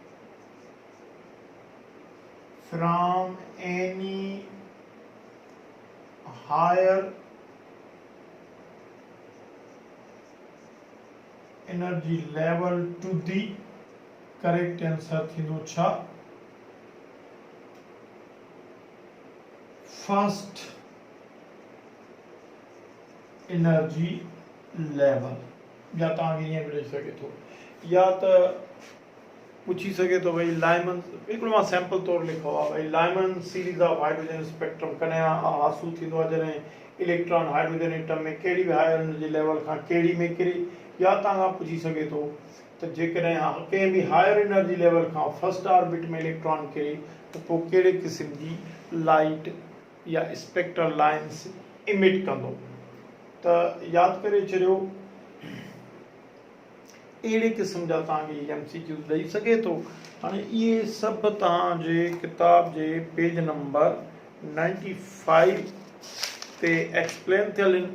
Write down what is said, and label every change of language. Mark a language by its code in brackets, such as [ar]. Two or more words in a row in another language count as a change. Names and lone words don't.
[en] from any higher energy level to the, correct answer [sd] थींदो छा, [en] first energy level। [sd] या तव्हांखे ईअं बि ॾेई सघे थो, या त पुछी सघे थो भई लाइमन, हिकिड़ो मां सैंपल तौरु लिखो आहे भई [en] Lyman series of hydrogen spectrum [sd] कॾहिं हासिलु थींदो आहे जॾहिं इलेक्ट्रॉन [en] hydrogen atom [sd] में कहिड़ी बि [en] higher energy level [sd] खां कहिड़ी में किरे। या तव्हां पुछी सघे थो त जेकॾहिं कंहिं बि [en] higher energy level [sd] खां [en] first orbit [sd] में इलेक्ट्रॉन किरे त पोइ कहिड़े क़िस्म जी लाइट या [en] spectral lines [sd] इमिट कंदो। त यादि करे छॾियो अहिड़े क़िस्म जा तव्हांखे MCQ ॾेई सघे थो। हाणे इहे सभु तव्हांजे किताब जे [en] page number [sd] 95 ते एक्सप्लेन थियल आहिनि।